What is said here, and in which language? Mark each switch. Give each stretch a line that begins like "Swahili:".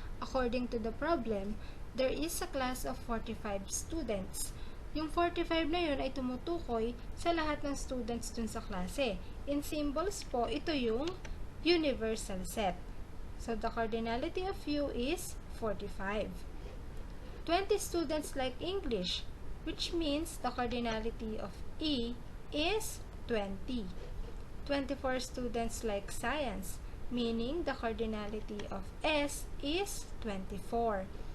English: According to the problem, there is a class of 45 students.
Filipino: Yung 45 na yun ay tumutukoy sa lahat ng students dun sa klase.
English: In symbols
Filipino: po, ito yung
English: universal set. So, the cardinality of U is 45. 20 students like English, which means the cardinality of E is 20. 24 students like science, meaning the cardinality of S is 24.